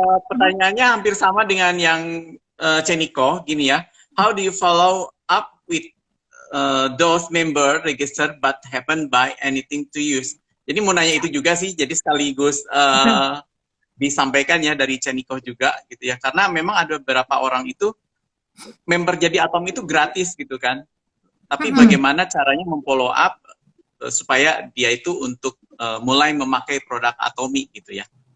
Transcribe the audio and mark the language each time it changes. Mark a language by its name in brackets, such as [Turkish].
[Indonesian] Pertanyaannya hampir sama dengan yang Ceniko, gini ya. [English] How do you follow up with those member registered but haven't buy anything to use? [Indonesian] Jadi mau nanya itu juga sih, jadi sekaligus disampaikan ya dari Ceniko juga gitu ya. Karena memang ada beberapa orang itu member jadi Atom itu gratis gitu kan. Tapi bagaimana caranya memfollow up supaya dia itu untuk mulai memakai produk Atomi gitu ya.